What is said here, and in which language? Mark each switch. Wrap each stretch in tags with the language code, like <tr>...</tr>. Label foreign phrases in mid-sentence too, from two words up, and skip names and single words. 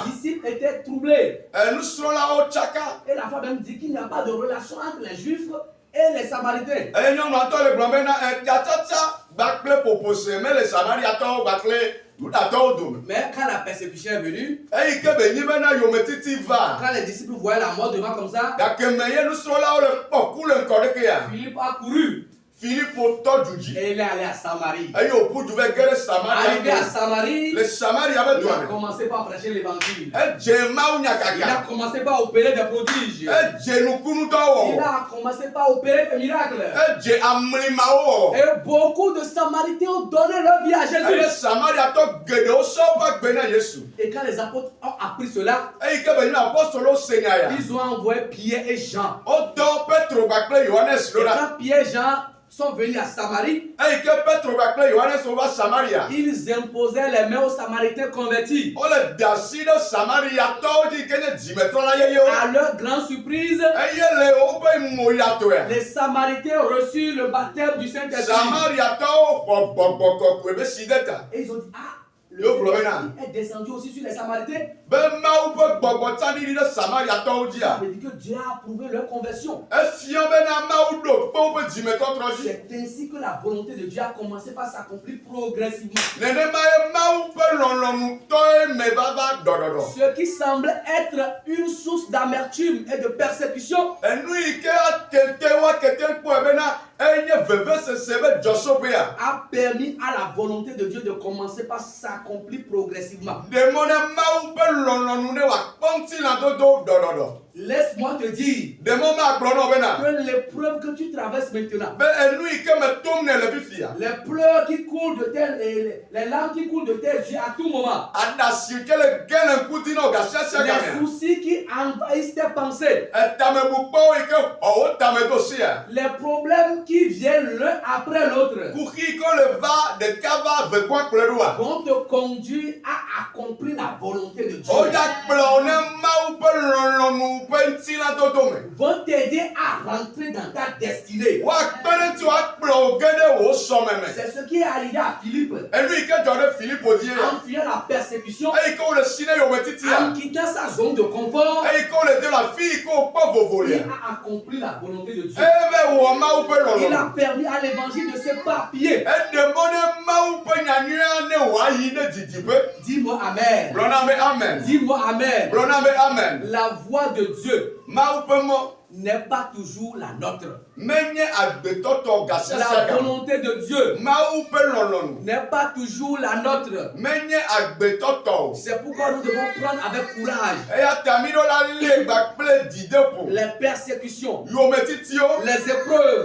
<fr>Les disciples étaient troublés.</fr> <ee>Nusrɔ̃lawo tsaka.</ee> <fr>Et la femme même dit qu'il n'y a pas de relation entre les Juifs et les Samaritains.</fr> <ee>Eye nyɔnua tɔ le gblɔm bena tiatsatsa gbakple ƒoƒose me le Samariatɔwo gbakple Yudatɔwo dome.</ee> <fr>Mais quand la persécution est venue,</fr> <ee>Eyi ke be nyi bena yometiti va.</ee> <fr>quand les disciples voyaient la mort devant comme ça,</fr> <ee>Gake me ye nusrɔ̃lawo le kpɔ ku le ŋkɔ ɖeke ya.</ee> <fr>Philippe a couru</fr> <ee>Filipo tɔ du dzi.</ee> <fr>et il est allé à Samarie.</fr> <ee>Eye wòƒu du va ge ɖe</ee> <fr>Arrivé à</fr> <ee>Samaria.</ee> <fr>Samarie,</fr> <ee>Le Samaria be</ee> <fr>il</fr> <ee>dua</ee> <fr>a</fr> <ee>me.</ee> <fr>commencé par prêcher l'évangile.</fr> <ee>Edze Mawu nya</ee> <fr>Il a</fr> <ee>kaka.</ee> <fr>commencé par opérer des prodiges.</fr> <ee>Edze nukunu dɔ</ee> <fr>Il</fr> <ee>wɔ.</ee> <fr>a commencé par opérer des miracles.</fr> <ee>Edze amlimawo wɔ.</ee> <fr>Et beaucoup de Samaritains ont donné leur vie à</fr> <ee>Eye</ee> <fr>Jésus.</fr> <ee>Samariatɔ geɖewo sɔ woƒe gbe na Yesu.</ee> <fr>Et quand les apôtres ont appris cela,</fr> <ee>Eyi ke be nye apɔstolowo se nya ya.</ee> <fr>ils ont envoyé Pierre et Jean.</fr> <ee>Wodɔ Petro gbakple Yohanes</ee> <fr>Et</fr> <ee>ɖo ɖa.</ee> <fr>quand Pierre et Jean sont venus à Samarie,</fr> <ee>Eyi ke Petro gbakple Yohanes wova Samaria.</ee> <fr>ils imposaient les mains aux Samaritains convertis.</fr> <ee>Wole de asi ɖe Samariatɔwo dzi ke nye dzimetrɔla yeyewo.</ee> <fr>À leur grande surprise,</fr> <ee>Eye le woƒe moyatoa.</ee> <fr>les Samaritains reçurent le baptême du Saint-Esprit.</fr> <ee>Samariatɔwo xɔ gbɔgbɔ kɔkɔe be si ɖe ta.</ee> <fr>Et ils ont dit, ah, le</fr> <ee>Yo, Glorina.</ee> <fr>Saint-Esprit est descendu aussi sur les Samaritains.</fr> <ee>Be Mawu ƒe gbɔgbɔ tsaɖiɖi ɖe Samariatɔwo</ee> <fr>Ça</fr> <ee>dzia.</ee> <fr>veut dire que Dieu a approuvé leur conversion.</fr> <ee>Efia bena Mawu ɖo kpe woƒe dzimetɔtrɔ dzi.</ee> <fr>C'est ainsi que la volonté de Dieu a commencé par s'accomplir progressivement.</fr> <ee>Nenema ye Mawu ƒe lɔlɔ̃nutɔe me vava ɖɔɖɔɖɔ.</ee> <fr>Ce qui semble être une source d'amertume et de persécution</fr> <ee>Enu yi ke atete wa kete kpɔe bena enye vevesese be dzɔsoƒea.</ee> <fr>a permis à la volonté de Dieu de commencer par s'accomplir progressivement.</fr> <ee>Ɖemɔ ne Mawu ƒe lɔlɔ̃nu ne wòakpɔ ŋutilãdodo ɖɔɖɔɖɔ.</ee> <fr>Laisse-moi te dire</fr> <ee>Ɖemɔ magblɔ nɔ bena</ee> <fr>que l'épreuve que tu traverses maintenant,</fr> <ee>be enu yi ke me tom ne le fifia.</ee> <fr>les pleurs qui coulent de les larmes qui coulent de tes yeux à tout moment,</fr> <ee>Aɖasi ke le ge le ŋkuti na wò gasiasia</ee> <fr>les</fr> <ee>gamea.</ee> <fr>soucis qui envahissent tes pensées,</fr> <ee>Etamebukpɔwo yi ke xɔ wo tame do sia.</ee> <fr>les problèmes qui viennent l'un après l'autre</fr> <ee>Kuxi yi ke le va ɖeka va vegua kplɔe ɖoa.</ee> <fr>vont te conduire à accomplir la volonté de Dieu.</fr> <ee>Wodakplɔ ne Mawu ƒe lɔlɔ̃nu ƒe ŋutilãdodo me.</ee> <fr>Vont t'aider à rentrer dans ta destinée.</fr> <ee>Woakpe ɖe ŋuti woakplɔ wo ge ɖe wò sɔme me.</ee> <fr>C'est ce qui est arrivé à Philippe</fr> <ee>Enu yi ke dzɔ ɖe Filipo dzi</ee> <fr>en</fr> <ee>ye.</ee> <fr>fuyant la persécution,</fr> <ee>Eyi ke wole si ne yometitia.</ee> <fr>en quittant sa zone de confort.</fr> <ee>Eyi ke wole de le afi yi ke wokpɔ vovo</ee> <fr>Il</fr> <ee>lia.</ee> <fr>a accompli la volonté de Dieu.</fr> <ee>Eve wɔ Mawu ƒe</ee> <fr>Il a</fr> <ee>lɔlɔ̃nu.</ee> <fr>permis à l'évangile de s'éparpiller.</fr> <ee>Eɖe mɔ ne Mawu ƒe nyanyuia ne wòayi ɖe didiƒe.</ee> <fr>Dis-moi Amen.</fr> <ee>Gblɔna be amen.</ee> <fr>Dis-moi Amen.</fr> <ee>Gblɔna be amen.</ee> <fr>La voie de Dieu</fr> <ee>Mawu ƒe mɔ</ee> <fr>n'est pas toujours la nôtre.</fr> <ee>menye agbetɔtɔ gasiasia</ee> <fr>La</fr> <ee>game.</ee> <fr>volonté de Dieu</fr> <ee>Mawu ƒe lɔlɔ̃nu</ee> <fr>n'est pas toujours la nôtre.</fr> <ee>menye agbetɔtɔ o.</ee> <fr>C'est pourquoi nous devons prendre avec courage</fr> <ee>Eya ta mi ɖo la lé gbakple dzideƒo.</ee> <fr>les persécutions,</fr> <ee>Yometitio,</ee> <fr>les épreuves,</fr>